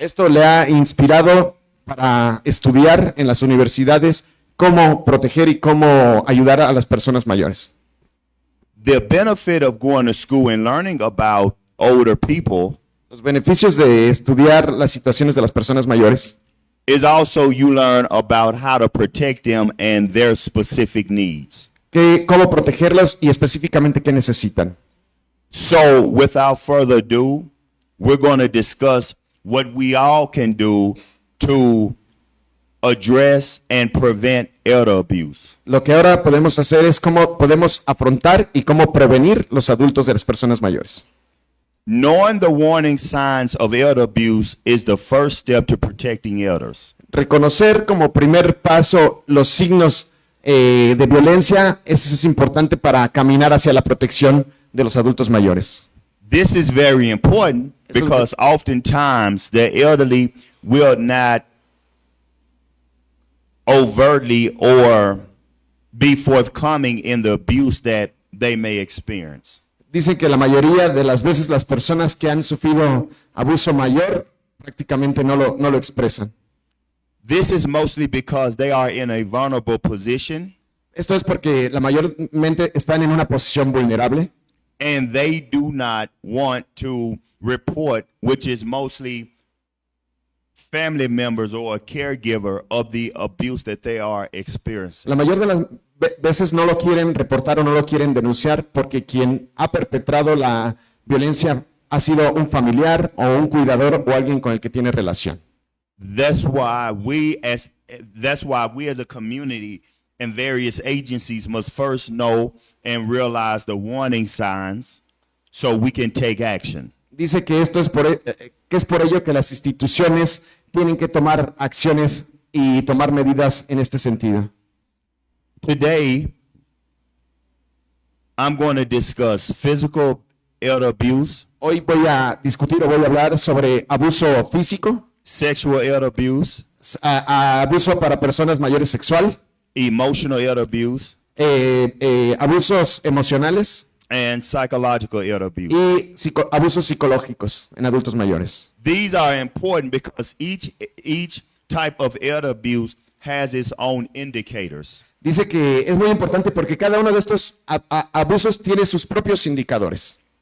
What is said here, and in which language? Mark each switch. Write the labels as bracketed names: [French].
[Spanish] Esto le ha inspirado para estudiar en las universidades cómo proteger y cómo ayudar a las personas mayores. [English] The benefit of going to school and learning about older people [Spanish] Los beneficios de estudiar las situaciones de las personas mayores [English] is also you learn about how to protect them and their specific needs. [Spanish] que cómo protegerlos y específicamente qué necesitan. [English] So, without further ado, we're going to discuss what we all can do to address and prevent elder abuse. [Spanish] Lo que ahora podemos hacer es cómo podemos afrontar y cómo prevenir los adultos de las personas mayores. [English] Knowing the warning signs of elder abuse is the first step to protecting elders. [Spanish] Reconocer como primer paso los signos de violencia, eso es importante para caminar hacia la protección de los adultos mayores. [English] This is very important [Spanish] Esto es- [English] because oftentimes the elderly will not overtly or be forthcoming in the abuse that they may experience. [Spanish] Dicen que la mayoría de las veces las personas que han sufrido abuso mayor prácticamente no lo expresan. [English] This is mostly because they are in a vulnerable position [Spanish] Esto es porque la mayormente están en una posición vulnerable [English] and they do not want to report, which is mostly family members or a caregiver of the abuse that they are experiencing. [Spanish] La mayor de las veces no lo quieren reportar o no lo quieren denunciar porque quien ha perpetrado la violencia ha sido un familiar o un cuidador o alguien con el que tiene relación. [English] That's why we as a community and various agencies must first know and realize the warning signs so we can take action. [Spanish] Dice que esto es que es por ello que las instituciones tienen que tomar acciones y tomar medidas en este sentido. [English] Today, I'm going to discuss physical elder abuse, [Spanish] Hoy voy a discutir o voy a hablar sobre abuso físico, [English] sexual elder abuse, [Spanish] abuso para personas mayores sexual, [English] emotional elder abuse, [Spanish] abusos emocionales [English] and psychological elder abuse. [Spanish] y abusos psicológicos en adultos mayores. [English] These are important because each type of elder abuse has its own indicators. [Spanish] Dice que es muy importante porque cada uno de estos abusos tiene sus propios indicadores.